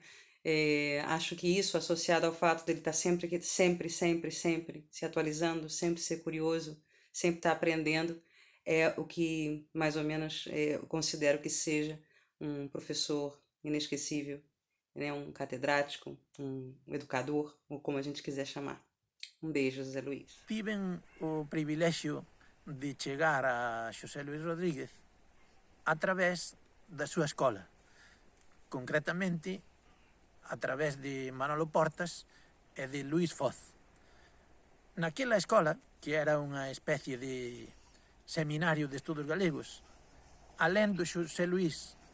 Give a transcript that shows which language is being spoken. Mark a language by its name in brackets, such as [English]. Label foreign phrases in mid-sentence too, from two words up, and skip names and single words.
[Portuguese] Acho que isso, associado ao fato dele estar sempre se atualizando, sempre ser curioso, sempre estar aprendendo, é o que mais ou menos eu considero que seja um professor inesquecível, né? Um catedrático, um educador, ou como a gente quiser chamar. Um beijo, José Luís. [Galician] Tiven o privilexio de chegar a Xosé Luís Rodríguez a través da súa escola, concretamente a través de Manolo Portas e de Luís Foz. Naquela escola, que era unha especie de seminario de estudos galegos, alén do Xosé Luís,